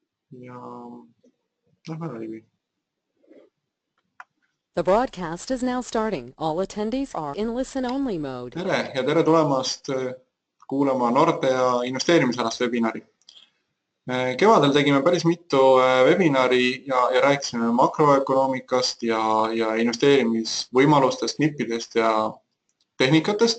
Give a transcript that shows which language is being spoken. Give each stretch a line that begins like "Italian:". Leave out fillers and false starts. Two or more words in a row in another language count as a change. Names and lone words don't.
Estonian: ja lähme läbi.
English: The broadcast is now starting. All attendees are in listen-only mode.
Estonian: Tere ja tere tulemast kuulama Nordea investeerimisalast webinari. Kevadel tegime päris mitu webinari ja rääkisime makroökonoomikast ja investeerimisvõimalustest, nippidest ja tehnikatest.